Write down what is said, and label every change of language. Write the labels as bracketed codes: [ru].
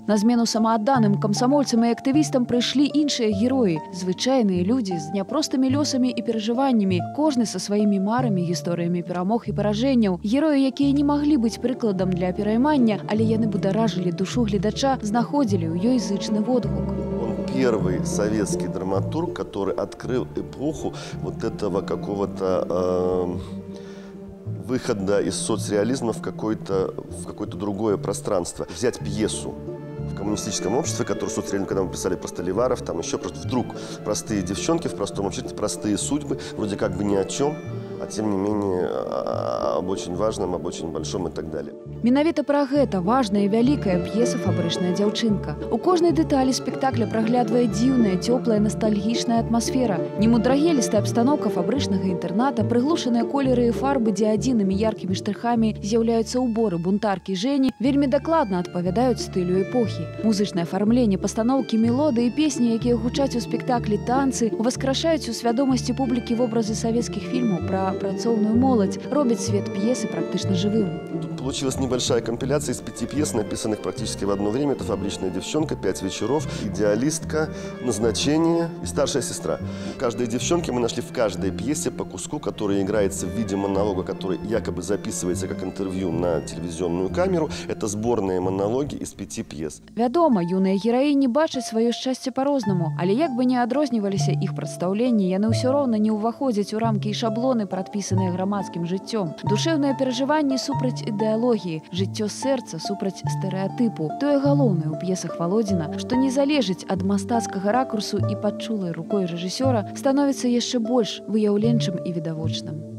[be] На змену самаадданым камсамольцам і актывістам прыйшлі іншыя героі, звычайныя людзі з няпростымі лёсамі і перажываннямі, кожны са сваімі марамі, гісторыямі перамог і паражэнняў. Героі, якія не маглі быць прыкладам для пераймання, але яны бударажылі душу гледача, знаходзілі ў язычный отгук. [ru] Он первый советский драматург, который открыл эпоху вот этого какого-то выхода из соцреализма в какое-то другое пространство. Взять пьесу в коммунистическом обществе, которую соцреализм, когда мы писали про Столиваров, там еще просто вдруг простые девчонки в простом обществе, простые судьбы, вроде как бы ни о чем, а тем не менее об очень важном, об очень большом и так далее. [be] Менавіта пра гэта важная і вялікая п'еса «Фабрычная дзяўчынка». У кожнай дэталі спектакля праглядвае дзіўная, цёплая, настальгічная атмасфера. Немудрагелістая абстаноўка фабрычнага інтэрната, прыглушаныя колеры і фарбы, дзе адзінымі яркімі штрыхамі з'яўляюцца ўборы бунтаркі Жэні, вельмі дакладна адпавядаюць стылю эпохі. Музычнае афармленне, пастаноўкі, мелодыі, песні, якія гучаць у спектаклі, танцы, уваскрашаюць у свядомасці публікі вобразы савецкіх фільмаў пра працоўную моладзь, робяць свет п'есы практычна жывым. [ru] Тут получилась небольшая компиляция из 5 пьес, написанных практически в одно время. Это «Фабричная девчонка», «5 вечеров», «Идеалистка», «Назначение» и «Старшая сестра». Каждой девчонке мы нашли в каждой пьесе по куску, который играется в виде монолога, который якобы записывается как интервью на телевизионную камеру. Это сборные монологи из 5 пьес. [be] Вядома, юныя гераіні бачаць сваё шчасце па-рознаму, але як бы не адрозніваліся іх прадстаўленні, яны ўсё роўна не ўваходзяць у рамкі і шаблоны, прадпісаныя грамадскім жыццём. Душэўныя перажыванні супраць ідэалогіі, жыццё сэрца супраць стэрэатыпу. Тое галоўнае ў п'есах Валодзіна, што не залежыць ад мастацкага ракурсу і пад чулай рукой рэжысёра, становіцца яшчэ больш выяўленчым і відавочным.